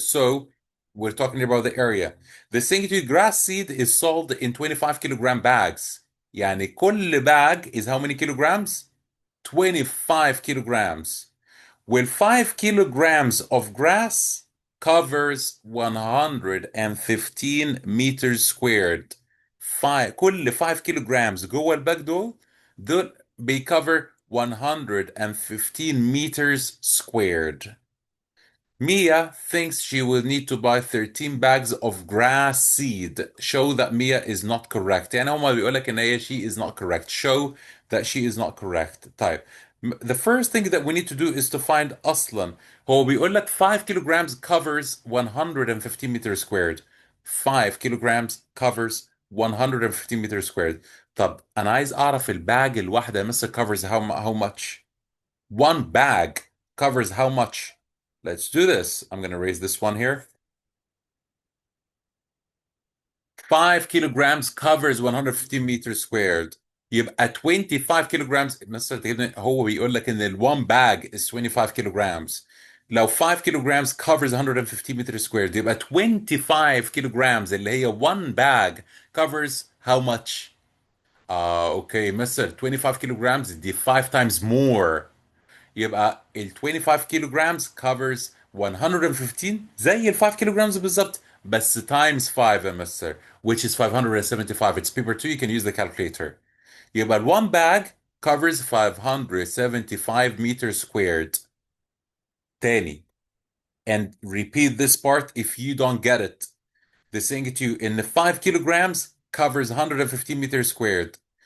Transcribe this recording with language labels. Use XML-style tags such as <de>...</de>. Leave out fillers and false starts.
<en>So we're talking about the area. The singular grass seed is sold in 25 kilogram bags.</en> <ar>يعني كل</ar> <en>bag is how many kilograms? 25 kilograms. Well, 5 kilograms of grass covers 115 meters squared.</en> <ar>كل 5 kilograms جوه الباك دول بيكفر</ar> <en>115 meters squared. Mia thinks she will need to buy 13 bags of grass seed. Show that Mia is not correct.</en> <ar>يعني هما بيقول لك ان هي</ar> <en>she is not correct. Show that she is not correct.</en> <ar>طيب.</ar> <en>The first thing that we need to do is to find</en> <ar>أصلا. هو بيقول لك</ar> <en>5 kilograms covers 115 meters squared. 5 kilograms covers 115 meters squared.</en> <ar>طب انا عايز اعرف الباج الواحده مثلا</ar> <en>covers how much. One bag covers how much? Let's do this. I'm going to raise this one here. 5 kilograms covers 150 meters squared.</en> <ar>يبقى 25 kilograms مستر تجيبني هو بيقول لك ان ال</ar> <en>one bag is 25 kilograms. لو 5 kilograms covers 150 meters squared</en> <ar>يبقى 25 kilograms اللي هي</ar> <en>one bag covers how much? Okay, mister 25 kilograms دي 5 times more.</en> <ar>يبقى ال 25 كيلو جرامز covers 115 زي ال 5 كيلو جرامز بالظبط بس times 5 يا مستر</ar> <en>which is 575. It's paper 2, you can use the calculator.</en> <ar>يبقى</ar> <en>one bag covers 575 meters squared.</en> <ar>تاني,</ar> <en>and repeat this part if you don't get it. The saying to you in the 5 kilograms covers 115 meters squared.</en>